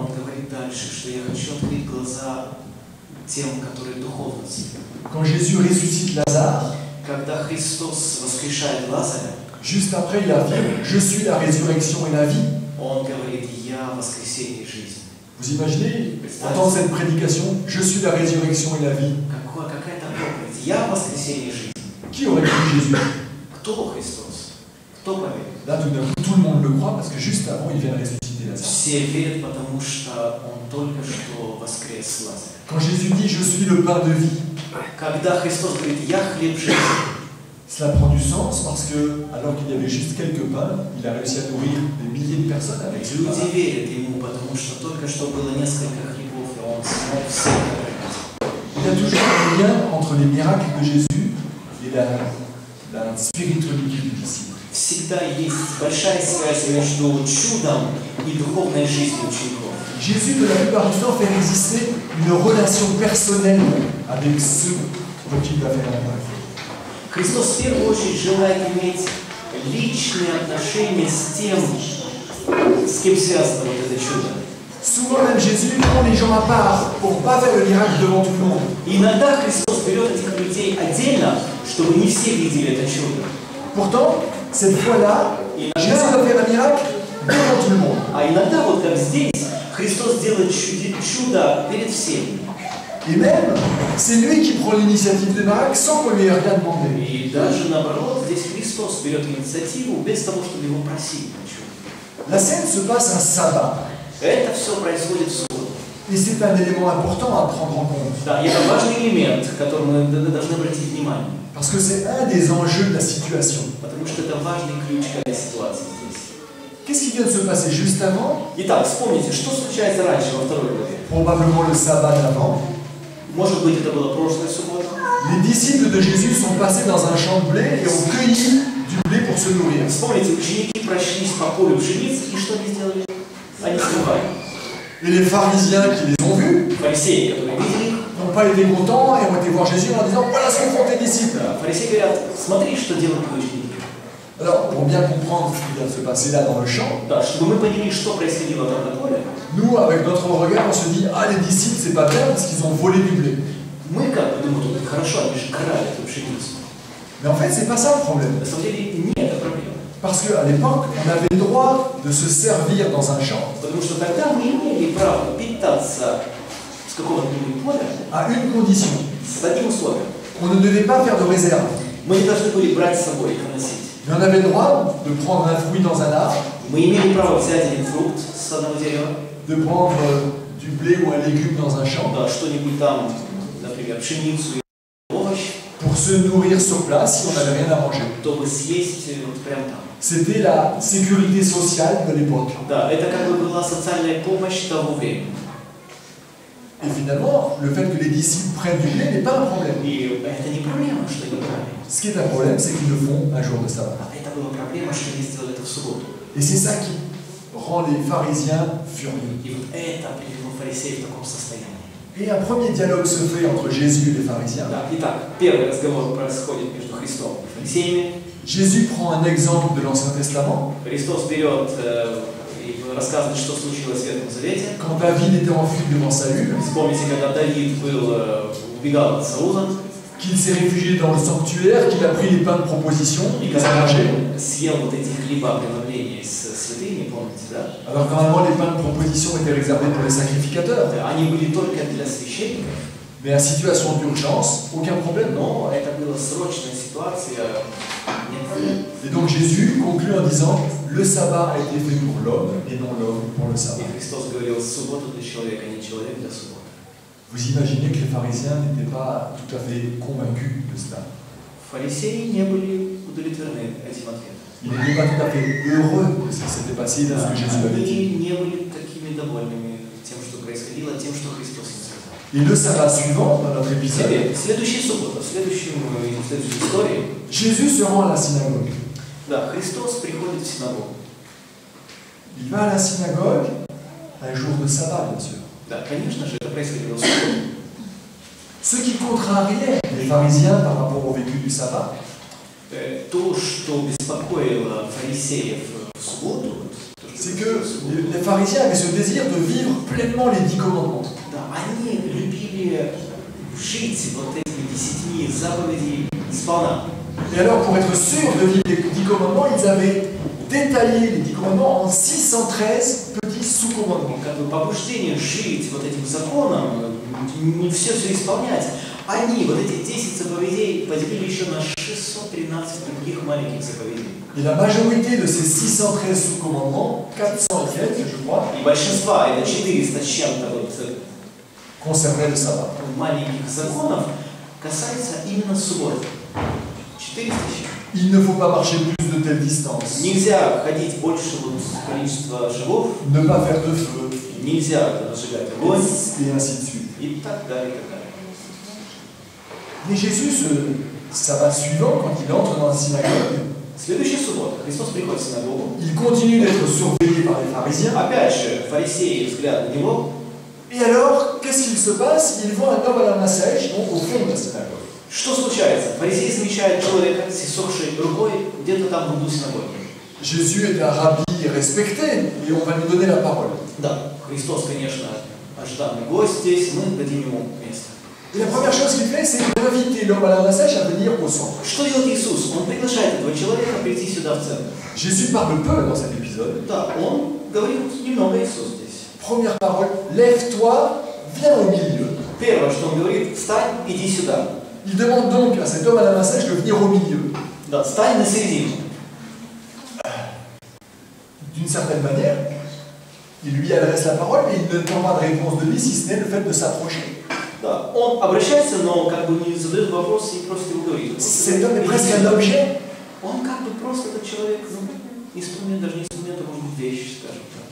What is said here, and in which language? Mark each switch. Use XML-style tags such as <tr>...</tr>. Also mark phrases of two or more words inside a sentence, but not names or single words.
<ru>Он говорит дальше, что я хочу открыть глаза тем, которые духовно слепы.</ru> <fr>Quand Jésus ressuscite Lazare,</fr> <ru>Когда Христос воскрешает Лазаря,</ru> <fr>juste après il affirme, je suis la résurrection et la vie.</fr> <ru>Он говорит, я воскресение жизни.</ru> <fr>Vous imaginez, entendre cette prédication, je suis la résurrection et la vie.</fr> <ru>Какая-то проповедь. Я воскресение жизни.</ru> <fr>Qui aurait cru Jésus?</fr> <ru>Кто Христос? Кто поверит?</ru> <fr>Là, tout d'un coup, tout le monde le croit parce que juste avant, il vient de ressusciter Lazare.</fr> <ru>Все верят, потому что он только что воскрес Лазаря.</ru> <fr>Quand Jésus dit, je suis le pain de vie,</fr> <ru>Когда Христос говорит, я хлеб жизни,</ru> <fr>cela prend du sens parce que, alors qu'il y avait juste quelques pains, il a réussi à nourrir des milliers de personnes avec ce pain.</fr> <ru>люди верят ему, потому что только что было несколько хлебов, и он смог всех накормить.</ru> <fr>Il y a toujours un lien entre les miracles de Jésus et la spiritualité du disciple.</fr> <ru>Всегда есть большая связь между чудом и духовной жизнью учеников.</ru> <fr>Jésus, de la plupart du temps, fait exister une relation personnelle avec ceux pour qui il va faire un miracle.</fr> <ru>Христос в первую очередь желает иметь личные отношения с тем, с кем связано вот это чудо.</ru> <fr>Souvent même Jésus prend les gens à part pour ne pas faire le miracle devant tout le monde.</fr> <ru>Иногда Христос берет этих людей отдельно, чтобы не все видели это чудо.</ru> <fr>Pourtant, cette fois-là, Jésus va faire un miracle devant tout le monde.</fr> <ru>А иногда, вот как здесь, Христос делает чудо перед всеми.</ru> <fr>Et même, c'est lui qui prend l'initiative du miracle sans qu'on lui ait rien demandé.</fr> <ru>И даже наоборот, здесь Христос берет инициативу без того, чтобы его просить о чуде.</ru> <fr>La scène se passe un sabbat.</fr> <ru>Это все происходит в субботу.</ru> <fr>Et c'est un élément important à prendre en compte.</fr> <ru>Да, и это важный элемент, который мы должны обратить внимание.</ru> <fr>Parce que c'est un des enjeux de la situation.</fr> <ru>Потому что это важный ключ к этой ситуации здесь.</ru> <fr>Qu'est-ce qui vient de se passer juste avant?</fr> <ru>Итак, вспомните, что случается раньше во второй главе.</ru> <fr>Probablement le sabbat d'avant.</fr> <ru>Может быть, это была прошлая суббота.</ru> <fr>Les disciples de Jésus sont passés dans un champ de blé et ont cueilli du blé pour se nourrir.</fr> <ru>Вспомните, ученики прошлись по полю пшеницы, и что они сделали? Они срывали.</ru> <fr>Et les pharisiens qui les ont vus</fr> <ru>Фарисеи, которые видели их,</ru> <fr>n'ont pas été contents et ont été voir Jésus en disant voilà ce que font tes disciples.</fr> <ru>фарисеи говорят, смотри, что делают твои ученики.</ru> <fr>Alors, pour bien comprendre ce qui vient de se passer là dans le champ,</fr> <ru>Да, чтобы мы поняли, что происходило там на поле,</ru> <fr>nous, avec notre regard, on se dit ah, les disciples, c'est pas bien parce qu'ils ont volé du blé.</fr> <ru>мы как бы думаем, хорошо, они же крали эту пшеницу.</ru> <fr>Mais en fait, c'est pas ça le problème.</fr> <ru>На самом деле, не это проблема.</ru> <fr>Parce qu'à l'époque, on avait le droit de se servir dans un champ</fr> <ru>Потому что тогда мы имели право питаться с какого-нибудь поля</ru> <fr>à une condition.</fr> <ru>с одним условием.</ru> <fr>On ne devait pas faire de réserve.</fr> <ru>Мы не должны были брать с собой их и носить.</ru> <fr>Mais on avait le droit de prendre un fruit dans un arbre,</fr> <ru>Мы имели право взять один фрукт с одного дерева,</ru> <fr>de prendre du blé ou un légume dans un champ,</fr> <ru>да, что-нибудь там, например, пшеницу или овощ,</ru> <fr>pour se nourrir sur place si on n'avait rien à manger.</fr> <ru>чтобы съесть вот прямо там.</ru> <fr>C'était la sécurité sociale de l'époque.</fr> <ru>Да, это как бы была социальная помощь того времени.</ru> <fr>Et finalement, le fait que les disciples prennent du blé n'est pas un problème.</fr> <ru>И это не проблема, что они брали.</ru> <fr>Ce qui est un problème, c'est qu'ils le font un jour de sabbat.</fr> <ru>А это была проблема, что они сделали это в субботу.</ru> <fr>Et c'est ça qui rend les pharisiens furieux.</fr> <ru>И вот это привело фарисеев в таком состоянии.</ru> <fr>Et un premier dialogue se fait entre Jésus et les pharisiens.</fr> <ru>Да, итак, первый разговор происходит между Христом и фарисеями.</ru> <fr>Jésus prend un exemple de l'Ancien Testament.</fr> <ru>Христос берет и рассказывает, что случилось в Ветхом Завете.</ru> <fr>Quand David était en fuite devant Saül,</fr> <ru>Вспомните, когда Давид убегал от Саула,</ru> <fr>qu'il s'est réfugié dans le sanctuaire, qu'il a pris les pains de proposition,</fr> <ru>и</ru> <fr>il les a</fr> <ru>когда</ru> <fr>mangés.</fr> <ru>он съел вот эти хлеба преломления с святыни, помните, да?</ru> <fr>Alors normalement, les pains de proposition étaient réservés pour les sacrificateurs.</fr> <ru>Они были только для священников,</ru> <fr>Mais en situation d'urgence, aucun problème, non?</fr> <ru>но это была срочная ситуация. Нет.</ru> <fr>Et donc Jésus conclut en disant le sabbat a été fait pour l'homme et non l'homme pour le sabbat.</fr> <ru>И Христос говорил, суббота для человека, а не человек для субботы.</ru> <fr>Vous imaginez que les pharisiens n'étaient pas tout à fait convaincus de cela.</fr> <ru>Фарисеи не были удовлетворены этим ответом.</ru> <fr>Ils n'étaient pas tout à fait heureux de ce qui s'était passé, de ce que Jésus avait dit.</fr> <ru>Они не были такими довольными тем, что происходило, тем, что Христос им сказал.</ru> <fr>Et le sabbat suivant, dans notre épisode,</fr> <ru>Теперь, следующая суббота, в следующей истории,</ru> <fr>Jésus se rend à la synagogue.</fr> <ru>да, Христос приходит в синагогу.</ru> <fr>Il va à la synagogue un jour de sabbat, bien sûr.</fr> <ru>Да, конечно же, это происходило в субботу.</ru> <fr>Ce qui contrariait les pharisiens par rapport au vécu du sabbat,</fr> <ru>То, что беспокоило фарисеев в субботу,</ru> <fr>c'est que les pharisiens avaient ce désir de vivre pleinement les 10 commandements.</fr> <ru>да, они любили жить вот этими 10 заповедей сполна.</ru> <fr>Et alors, pour être sûr de vivre les 10 commandements, ils avaient détaillé les 10 commandements en 613 petits sous-commandements.</fr> <ru>Как бы побуждение жить вот этим законом, не все исполнять, они вот эти 10 заповедей поделили еще на 613 других маленьких заповедей.</ru> <fr>Et la majorité de ces 613 sous-commandements, 400 et quelques, je crois,</fr> <ru>И большинство, это 400 с чем-то вот</ru> <fr>concernaient le sabbat.</fr> <ru>маленьких законов, касается именно субботы. 400 с чем.</ru> <fr>Il ne faut pas marcher plus de telle distance,</fr> <ru>Нельзя ходить больше вот количества шагов,</ru> <fr>ne pas faire de feu,</fr> <ru>нельзя разжигать огонь</ru> <fr>et ainsi de suite.</fr> <ru>и так далее, и так далее.</ru> <fr>Mais Jésus, ce sabbat suivant, quand il entre dans la synagogue,</fr> <ru>Следующая суббота. Христос приходит в синагогу.</ru> <fr>il continue d'être surveillé par les pharisiens.</fr> <ru>Опять же, фарисеи взгляд на него.</ru> <fr>Et alors, qu'est-ce qu'il se passe? Ils voient un homme à la main sèche, donc au fond de la synagogue.</fr> <ru>Что случается? Фарисеи замечают человека с иссохшей рукой где-то там в углу синагоги.</ru> <fr>Jésus est un rabbi respecté, et on va lui donner la parole.</fr> <ru>Да, Христос, конечно, ожиданный гость здесь, мы дадим ему место.</ru> <fr>Et la première chose qu'il fait, c'est d'inviter l'homme à la main sèche à venir au centre.</fr> <ru>Что делает Иисус? Он приглашает этого человека прийти сюда в центр.</ru> <fr>Jésus parle peu dans cet épisode.</fr> <ru>Да, он говорит немного Иисус здесь.</ru> <fr>Première parole, lève-toi, viens au milieu.</fr> <ru>Первое, что он говорит, встань, иди сюда.</ru> <fr>Il demande donc à cet homme à la main sèche de venir au milieu.</fr> <ru>Да, встань на середину.</ru> <fr>D'une certaine manière, il lui adresse la parole, mais il ne demande pas de réponse de lui, si ce n'est le fait de s'approcher.</fr> <ru>Да, он обращается, но как бы не задает вопрос и просто ему говорит.</ru> <fr>Cet homme est presque un objet.</fr> <ru>Он как бы просто этот человек, ну, инструмент, даже не инструмент, инструмента может быть вещь, скажем так.</ru>